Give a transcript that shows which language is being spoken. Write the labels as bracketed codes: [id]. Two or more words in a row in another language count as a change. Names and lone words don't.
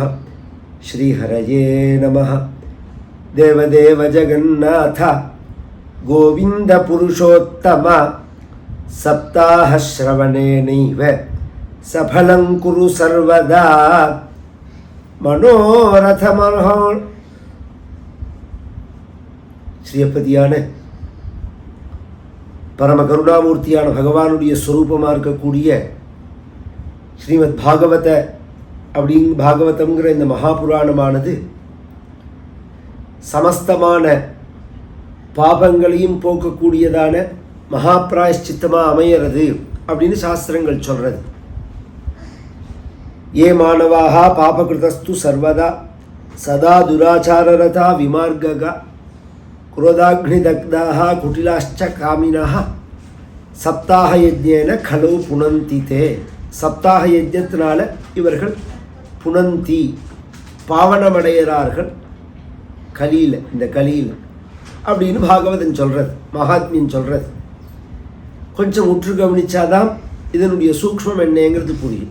[sa] श्री हरये नमः। देवदेव जगन्नाथ गोविंद पुरुषोत्तम। सप्ताह श्रवणेनैव सफलं कुरु सर्वदा। [ta] मनोरथमर्हो ஸ்ரீயப்பதியான பரம கருணாமூர்த்தியான பகவானுடைய ஸ்வரூபமாக இருக்கக்கூடிய ஸ்ரீமத் பாகவதம்ங்கிற இந்த மகாபுராணமானது சமஸ்தமான பாபங்களையும் போக்கக்கூடியதான மகா பிராயஷ்சித்தமாக அமையிறது அப்படின்னு சாஸ்திரங்கள் சொல்றது. [sa] ये मानवाः पापकृतस्तु सर्वदा सदा दुराचाररता विमार्गगाः क्रोधाग्निदग्धाः कुटिलाश्च कामिनः सप्ताह यज्ञेन कलौ पुनन्ति ते. [ta] சப்தாக யஜ்ஞத்தினால இவர்கள் புனந்தி பாவனமடைகிறார்கள் கலியில், இந்த கலியில் அப்படின்னு பாகவதன் சொல்கிறது, மகாத்மியன் சொல்கிறது. கொஞ்சம் உற்று கவனிச்சாதான் இதனுடைய சூக்ஷ்மம் என்னங்கிறது புரியும்.